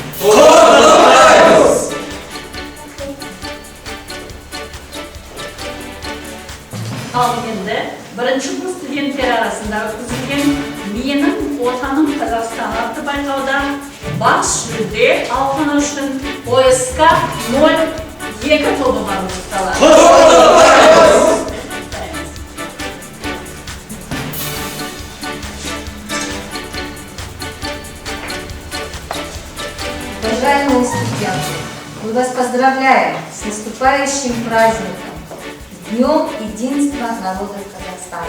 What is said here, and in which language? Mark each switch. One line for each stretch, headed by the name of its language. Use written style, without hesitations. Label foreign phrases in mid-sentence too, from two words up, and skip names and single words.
Kazakh: Ал енді бірінші курс студенттері арасында өткізілген «Менің отаным Қазақстан» атты байқауда бас жүлде алғаны үшін ОСК-02 тобы марапатталады.
Russian: Уважаемые студенты, мы вас поздравляем с наступающим праздником, Днем единства народов Казахстана.